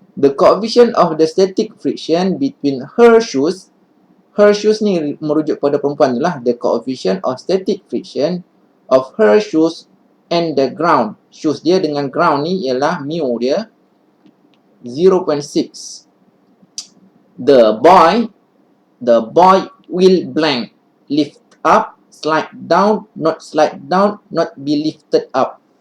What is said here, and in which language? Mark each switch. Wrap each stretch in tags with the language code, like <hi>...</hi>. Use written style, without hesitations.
<en>The coefficient of the static friction between her shoes. Her shoes</en> <ms>ni merujuk pada perempuan tu lah.</ms> <en>The coefficient of static friction of her shoes and the ground.</en> <ms>Shoes dia dengan ground ni ialah mu dia 0.6.</ms> <en>The boy will blank. Lift up, slide down, not be lifted up.</en>